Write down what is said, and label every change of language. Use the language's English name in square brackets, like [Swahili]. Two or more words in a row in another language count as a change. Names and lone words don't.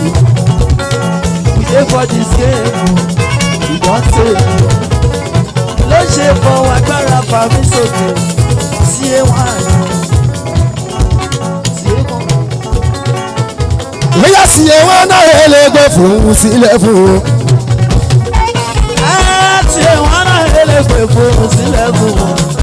[Nigerian Pidgin] We dey for this game, we don take it. [Yoruba] Ló ṣe fọwọ́ agbára fà mí sókè, sí A one, sí A one. Bóyá sí A one náà yẹ lè gbé fún un sílẹ̀ fún un. Ẹ tí A one náà yẹ lè gbé fún un sílẹ̀ fún un.